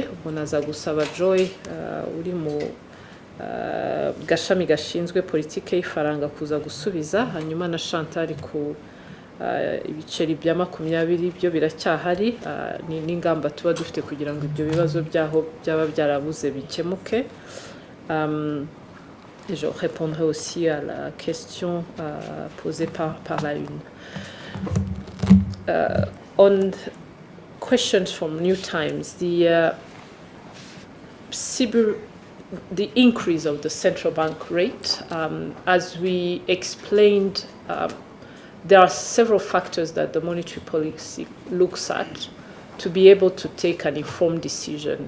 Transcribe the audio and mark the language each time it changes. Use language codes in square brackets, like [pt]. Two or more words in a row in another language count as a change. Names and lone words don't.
[rw] Ubwo naza gusaba Joy uri mu gashami gashinzwe politike y'ifaranga kuza gusubiza, hanyuma na Chantal ku ibiceri bya 20 byo biracyahari, n'ingamba tuba dufite kugira ngo ibyo bibazo byaho byaba byarabuze bikemuke. [fr] Je répondrai aussi à la question posée par la une. [en] On questions from New Times, the increase of the central bank rate, as we explained, there are several factors that the monetary policy looks at to be able to take an informed decision.